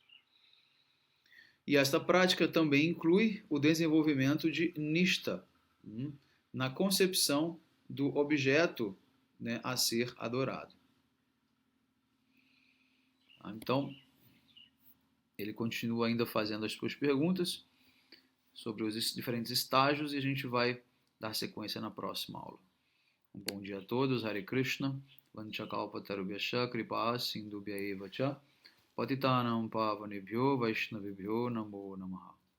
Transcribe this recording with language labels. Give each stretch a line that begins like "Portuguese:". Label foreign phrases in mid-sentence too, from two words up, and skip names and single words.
Portuguese: E esta prática também inclui o desenvolvimento de nishta, na concepção do objeto, né, a ser adorado. Então, ele continua ainda fazendo as suas perguntas sobre os diferentes estágios e a gente vai dar sequência na próxima aula. Um bom dia a todos,
Sanskrit: Hare Krishna, Vanchakalpatarubhyascha, Kripa Sindhubhya Eva Cha, Patitanam Pavanebhyo Vaishnavibhyo Namo Namaha.